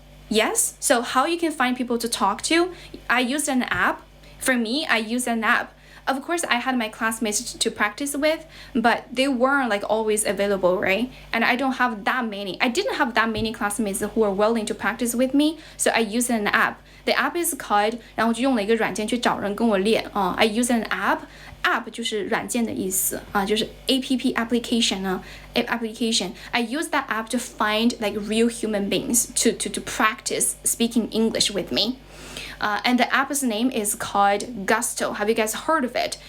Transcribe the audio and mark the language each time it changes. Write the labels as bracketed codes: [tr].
[en] Yes, so how you can find people to talk to? I use an app. For me, I use an app. Of course, I had my classmates to practice with, but they weren't like always available, right? And I didn't have that many classmates who were willing to practice with me, so I used an app. The app is called， [zh] 然后就用了一个软件去找人跟我练啊。 [en] I use an app [zh] 就是软件的意思啊，就是 app application 呢 application. [en] I use that app to find like real human beings to practice speaking English with me. And the app's name is called Gusto. Have you guys heard of it?